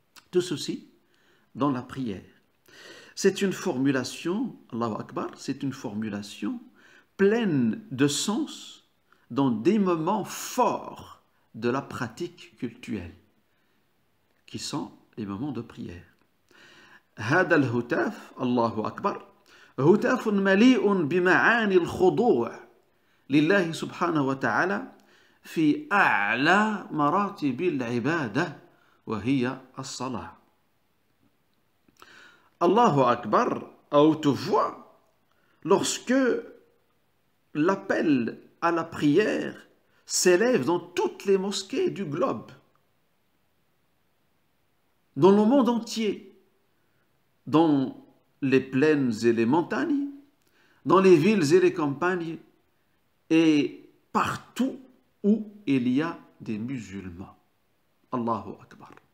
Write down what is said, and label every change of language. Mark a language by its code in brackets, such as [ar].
[fr] Tout ceci dans la prière. C'est une formulation, Allahu Akbar, c'est une formulation pleine de sens dans des moments forts de la pratique cultuelle, qui sont les moments de prière. [ar] هذا الهتاف الله أكبر هتاف مليء بمعاني الخضوع لله سبحانه وتعالى في أعلى مراتب العبادة وهي الصلاة. [fr] Allahu Akbar à haute voix lorsque l'appel à la prière s'élève dans toutes les mosquées du globe, dans le monde entier, dans les plaines et les montagnes, dans les villes et les campagnes, et partout où il y a des musulmans. Allahu Akbar.